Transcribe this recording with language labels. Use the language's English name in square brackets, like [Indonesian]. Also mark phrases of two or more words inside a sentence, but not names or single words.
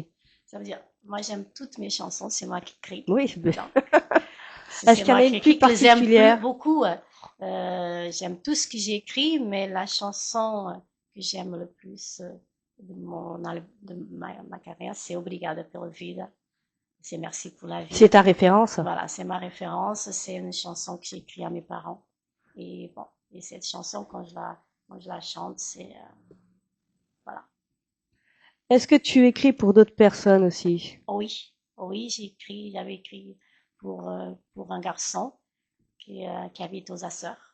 [French] Ça veut dire, moi j'aime toutes mes chansons, c'est moi qui écris. Oui. Donc, Est-ce c'est qu'il y en moi a qui une plus écris, que j'aime particulière? beaucoup. J'aime tout ce que j'ai écrit, mais la chanson que j'aime le plus de ma carrière, c'est Obrigada pela vida. C'est Merci pour la C'est vie. ta référence? Voilà, c'est ma référence. C'est une chanson que j'ai écrite à mes parents. Et bon, et cette chanson, quand je la chante, voilà. Est-ce que tu écris pour d'autres personnes aussi? Oh oui, oh oui, j'avais écrit pour un garçon qui habite aux Açores,